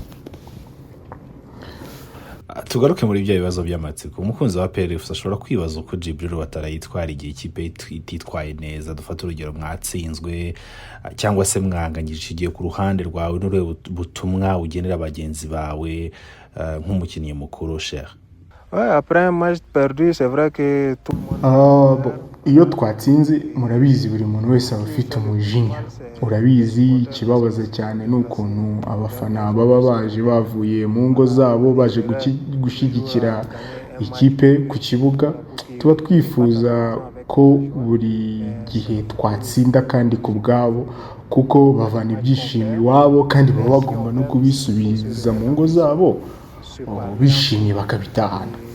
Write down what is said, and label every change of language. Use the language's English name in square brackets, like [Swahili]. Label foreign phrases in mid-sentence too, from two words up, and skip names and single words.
[Kinyarwanda] Tugaruke muri bya bibazo by'amatsiko. Umukunzi wa APR FC ashobora kwibaza uko Djibril Ouattara yitwara igihe ikipe ititwaye neza. Dufata urugero, mwatsinzwe cyangwa se mwanganyije igihe, ku ruhande rwawe n'urwe butumwa ugenera abagenzi bawe nk'umukinnyi mukuru Cheikh? [French] Ouais, après un match perdu, c'est vrai que tout [Kinyarwanda] iyo twatsinze, murabizi, buri muntu wese aba afite umujinya. Urabizi, ikibabaza cyane ni ukuntu abafana baba baje bavuye mu ngo zabo, baje gushyigikira ikipe ku kibuga. Tuba twifuza ko buri gihe twatsinda kandi ku bwabo, kuko bavana ibyishimo iwabo, kandi baba bagomba no kubisubiza mu ngo zabo bishimye bakabitahana.